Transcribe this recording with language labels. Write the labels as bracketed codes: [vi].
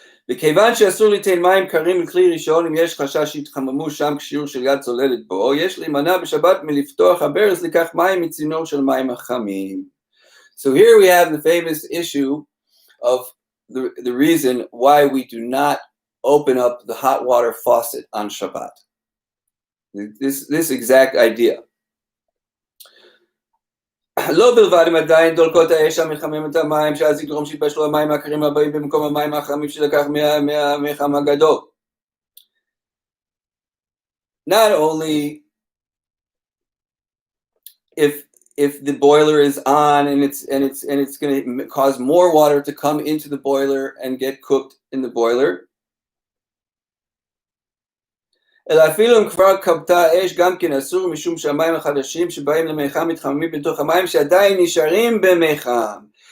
[he] וכיוון שאסור ליתן מים קרים לכלי ראשון אם יש חשש שיתחממו שם כשיעור של יד צוללת בו, יש להימנע בשבת מלפתוח הברז לקח מים מצינור של מים החמים. [en] So here we have the famous issue of the reason why we do not open up the hot water faucet on Shabbat. This exact idea. [he] לא בלבד אם עדיין דולקות האש המחמם את המים, שאז יגרום שיתבשלו המים הקרים הבאים במקום המים החמים שלקח מהמחם הגדול. [en] Not only if the boiler is on and it's going to cause more water to come into the boiler and get cooked in the boiler, [he] אלא אפילו אם כבר כבתה האש גם כן אסור משום שהמים החדשים שבאים למיחם מתחממים בתוך המים שעדיין נשארים במיחם.